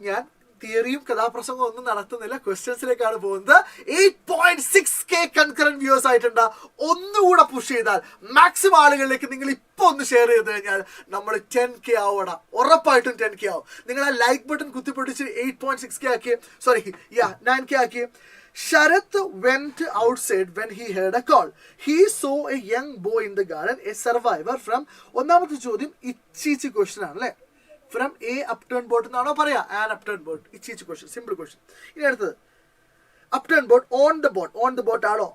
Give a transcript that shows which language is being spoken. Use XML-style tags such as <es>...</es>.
<ml>ഞാൻ തിയറിയും കഥാപ്രസംഗവും ഒന്നും നടത്തുന്നില്ല, ക്വസ്റ്റ്യൻസിലേക്കാണ് പോകുന്നത്. 8.6K കൺകറന്റ് വ്യൂവേഴ്സ് ആയിട്ടുണ്ട്. ഒന്നുകൂടെ പുഷ് ചെയ്താൽ മാക്സിമം ആളുകളിലേക്ക് നിങ്ങൾ ഇപ്പൊ ഒന്ന് ഷെയർ ചെയ്ത് കഴിഞ്ഞാൽ നമ്മൾ 10K ആവണം, ഉറപ്പായിട്ടും 10K ആവും. നിങ്ങൾ ആ ലൈക്ക് ബട്ടൺ കുത്തിപ്പൊട്ടിച്ച് 8.6K ആക്കി, 9K ആക്കി.</ml> <en>Sharath went outside when he heard a call. He saw a young boy in the garden, a survivor from.</en> <ml>ഒന്നാമത്തെ ചോദ്യം ഇച്ചീച്ച് ക്വസ്റ്റ്യൻ ആണ് അല്ലേ? ഫ്രം എ അപ്ടേൺ ബോട്ട് എന്നാണോ പറയാ? An അപ്ടേൺ boat, ഇച്ചീച്ച് question, simple question. ഇനി അടുത്തത് അപ്ടേൺ ബോട്ട്, ഓൺ ദ ബോട്ട് ആണോ?</ml>